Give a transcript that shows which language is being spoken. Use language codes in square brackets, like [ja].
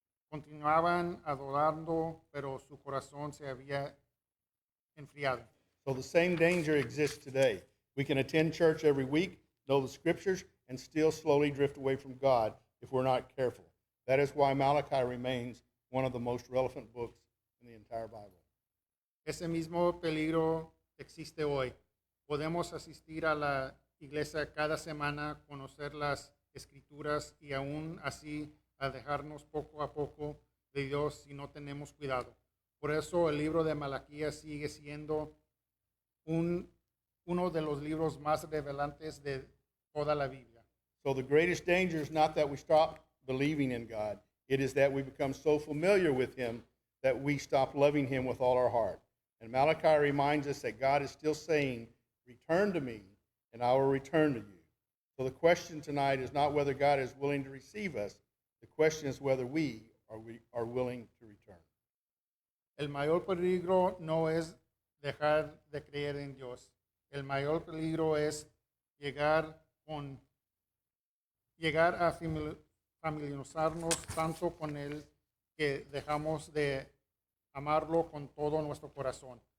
[es] Continuaban adorando, pero su corazón se había enfriado. [en] So the same danger exists today. We can attend church every week, know the scriptures, and still slowly drift away from God if we're not careful. That is why Malachi remains one of the most relevant books in the entire Bible. [es] Ese mismo peligro existe hoy. Podemos asistir a la iglesia cada semana, conocer las escrituras y aún así alejarnos poco a poco de Dios si no tenemos cuidado. Por eso el libro de Malaquías sigue siendo uno de los libros más revelantes de toda la Biblia. [en] So the greatest danger is not that we stop believing in God. It is that we become so familiar with him that we stop loving him with all our heart. And Malachi reminds us that God is still saying, return to me, and I will return to you. So the question tonight is not whether God is willing to receive us. The question is whether we are willing to return. [es] El mayor peligro no es dejar de creer en Dios. El mayor peligro es llegar a familiarizarnos tanto con Él que dejamos de amarlo con todo nuestro corazón.